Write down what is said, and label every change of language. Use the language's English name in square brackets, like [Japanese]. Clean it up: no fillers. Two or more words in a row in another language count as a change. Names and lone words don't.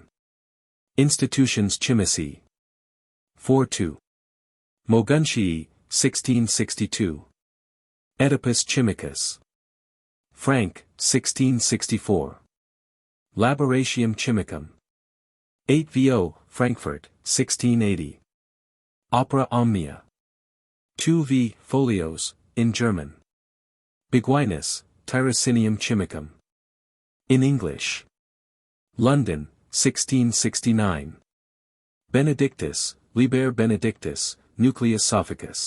[English] Institutions Chimici. 4-2. Moguntii, 1662. Oedipus Chimicus. Frank, 1664. Laboratium Chimicum. 8 Vo, Frankfurt, 1680. Opera Omnia. 2 V. Folios, in German. Beguinus, Tirocinium Chimicum. In English. London, 1669. Benedictus, Liber Benedictus, Nucleus Sophicus.